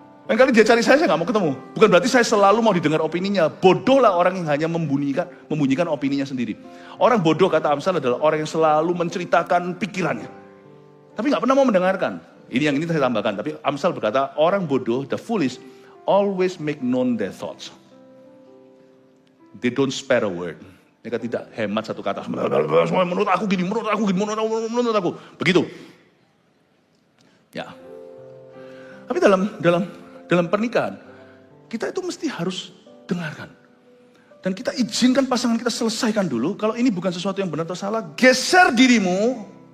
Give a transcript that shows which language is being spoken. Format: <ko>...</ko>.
<id>Lain kali dia cari saya nggak mau ketemu. Bukan berarti saya selalu mau didengar opininya. Bodohlah orang yang hanya membunyikan opininya sendiri. Orang bodoh kata Amsal adalah orang yang selalu menceritakan pikirannya. Tapi nggak pernah mau mendengarkan. Ini saya tambahkan. Tapi Amsal berkata, orang bodoh,</id> <en>the foolish, always make known their thoughts. They don't spare a word.</en> <id>Mereka tidak hemat satu kata. Menurut aku gini, menurut aku. Begitu. Ya. Tapi dalam pernikahan, kita itu mesti harus dengarkan. Dan kita izinkan pasangan kita selesaikan dulu. Kalau ini bukan sesuatu yang benar atau salah, geser dirimu.</id>